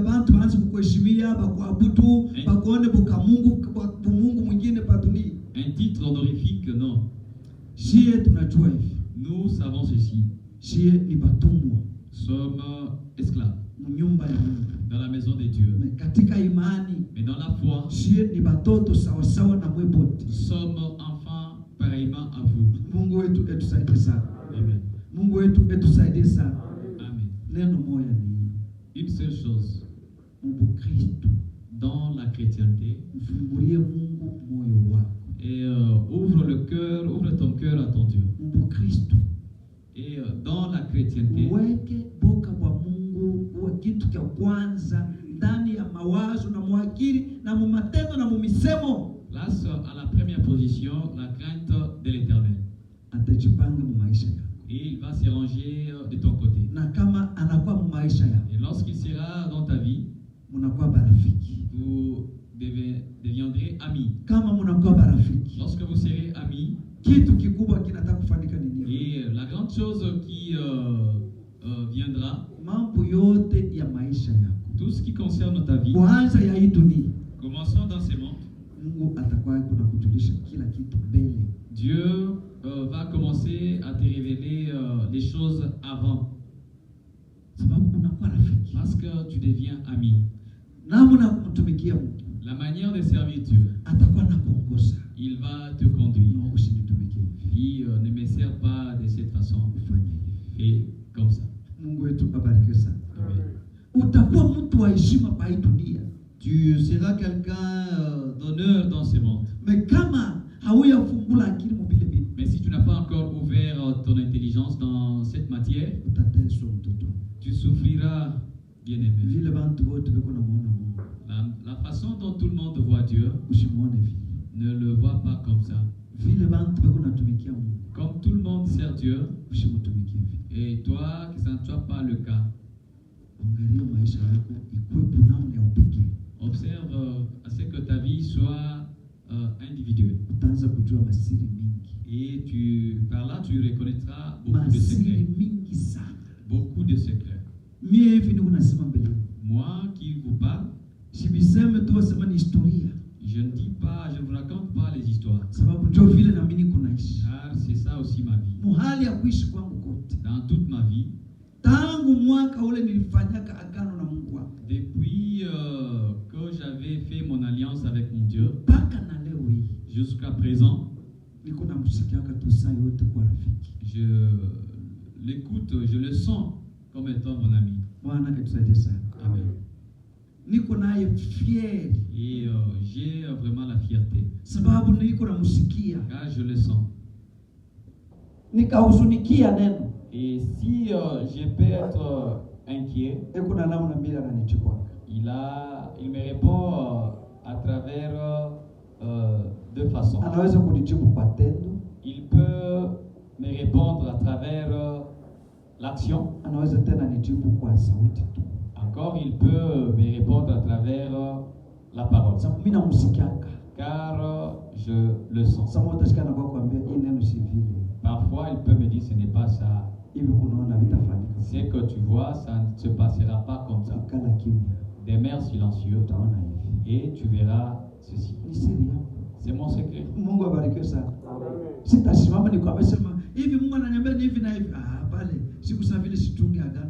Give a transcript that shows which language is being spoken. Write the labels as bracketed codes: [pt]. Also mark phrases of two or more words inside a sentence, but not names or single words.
[fr] Un titre honorifique, non. Nous savons ceci. Nous sommes esclaves dans la maison de Dieu. Mais dans enfants. [sw] Sie ni batoto sawa sawa na mwe bote. [fr] Nous sommes enfants pareillement à vous. [sw] Mungu wetu etusaidie sana. Amen. Mungu wetu etusaidie sana. Amen. Neno moja ni [fr] Une seule chose, [sw] Mkristo. [fr] dans la chrétienté, [sw] Mfungulie Mungu moyo wako. [fr] et ouvre ton cœur à ton Dieu. [sw] Mkristo. [fr] Et dans la chrétienté, [sw] Uweke boka kwa Mungu uwe kitu cha kwanza ndani ya mawazo na mwakili na mumatendo na mumisemo. [fr] place à la première position la crainte de l'Éternel. [sw] Atajipanga mu maisha yako. [fr] Et il va se ranger de ton côté. [sw] Na kama anakuwa mu maisha yako, [fr] Et lorsqu'il sera dans ta vie, [sw] munakuwa barafiki. [fr] vous deviendrez amis. [sw] Kama munakuwa barafiki, [fr] Lorsque vous serez amis, [sw] kitu kikubwa kinataka kufanyika ni nini? [fr] et la grande chose qui viendra, [sw] Mambo yote ya maisha yako, [fr] tout ce qui concerne ta vie, [sw] kwanza ya hii dunia, [fr] commençons dans ces mondes. [sw] Mungu atakuwa kuna kujulisha kila kitu mbele. [fr] Dieu va commencer à te révéler les choses avant, [sw] Sababu unakuwa rafiki. [fr] parce que tu deviens ami. [sw] Namna kumtumikia Mungu, [fr] La manière de servir Dieu, [sw] atakuwa na kuongoza. [fr] il va te conduire. [sw] No, usinitumikie hivi. [fr] Puis ne me sers pas de cette façon, [sw] Ufanye hivi. [fr] fais comme ça. [sw] Mungu wetu abarikiwe sana. Amen. Utakuwa mtu wa heshima pa hii dunia. [fr] Tu seras quelqu'un d'honneur dans ce monde. [sw] Me kama hauyafungula akili mubile bitu, [fr] Mais si tu n'as pas encore ouvert ton intelligence dans cette matière, [sw] utateswa mtoto. [fr] tu souffriras, bien-aimé. [sw] Vile bantu wote beko namuona Mungu, [fr] La façon dont tout le monde voit Dieu, [sw] usimuone vile. [fr] ne le voit pas comme ça. [sw] Vile bantu beko natumikia Mungu, [fr] Comme tout le monde sert Dieu, [sw] usimutumikie vile. [fr] et toi, que ça ne soit pas le cas, [sw] Angalia maisha yako ikuwe punamna ya upekee. [fr] observe à ce que ta vie soit individuelle. [sw] Utaanza kujua masiri mingi, [fr] Et par là, tu reconnaîtras beaucoup de [sw] masiri [fr] secrets. [sw] mingi sana. [fr] Beaucoup de secrets. [sw] Mie hivi niko nasema mbele, [fr] Moi qui vous parle, [sw] sibiseme tu wasema ni historia, [fr] je ne vous raconte pas les histoires. [sw] sababu ndio vile na mimi niko naishi. [fr] Car c'est ça aussi ma vie. [sw] Muhali ya kuishi kwangu kote, [fr] Dans toute ma vie, [sw] tangu mwaka ule nilifanyaka agano na Mungu wangu [fr] depuis que j'avais fait mon alliance avec mon Dieu, [sw] mpaka na leo hii [fr] jusqu'à présent, [sw] niko namsikiaka tu saa yote kwa rafiki. [fr] je l'écoute, je le sens comme étant mon ami. [sw] Bwana etusaidie sana. Amen. Niko naye fier [fr] Et j'ai vraiment la fierté, [sw] sababu niko namsikia, [fr] car je le sens. [sw] nikahuzunikia neno [fr] Et si je peux être inquiet, [sw] eko na namna mbili ananichukua. [fr] il me répond à travers deux façons. [sw] Anaweza kunijibu kwa tendo, [fr] Il peut me répondre à travers l'action. [sw] anaweza tena nijibu kwa sauti tu. [fr] Encore, il peut me répondre à travers la parole. [sw] Sababu mimi namsikiaka. [fr] Car je le sens. [sw] Sababu utasikia anakuwa kuambia hii neno si vile. [fr] Parfois, il peut me dire ce n'est pas ça. [sw] Hivi kunaona vitafanyika. [fr] Ce que tu vois, ça ne se passera pas comme ça. [sw] Ikala kimya. [fr] Demeure silencieux [sw] Utaona hivi. [fr] et tu verras ceci. [sw] Ni siri yangu. [fr] C'est mon secret. [sw] Mungu abarikiwe sana. Sitasimama nikwambie sema hivi Mungu ananiambia ni hivi na hivi. Pale siku saa vile situnge agano.